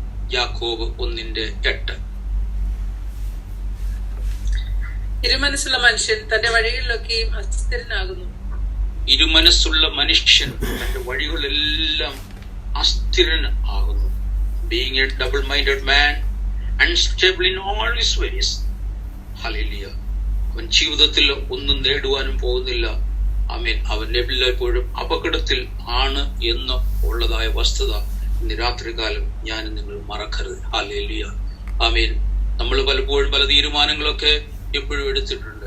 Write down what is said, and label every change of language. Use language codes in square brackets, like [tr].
[ml] യാക്കോബ് 1:8. ഇരുമനസ്സുള്ള മനുഷ്യൻ തന്റെ വഴികളിലൊക്കെയും അസ്ഥിരനാകുന്നു. ഇരുമനസ്സുള്ള മനുഷ്യൻ തന്റെ വഴികളെല്ലാം അസ്ഥിരൻ ആകുന്നു. [en] Being a double-minded man, unstable in all his ways. [ml] Hallelujah. അവൻ ജീവിതത്തിൽ ഒന്നും നേടുവാനും പോകുന്നില്ല. ആമേൻ. അവൻ എല്ലായ്പ്പോഴും അപകടത്തിൽ ആണ് എന്ന് ഉള്ളതായ വസ്തുത ഇന്ന് രാത്രികാലം ഞാൻ നിങ്ങൾ മറക്കരുത്. ഹല്ലേലൂയ. ആമേൻ. നമ്മൾ പലപ്പോഴും പല തീരുമാനങ്ങളൊക്കെ എപ്പോഴും എടുത്തിട്ടുണ്ട്.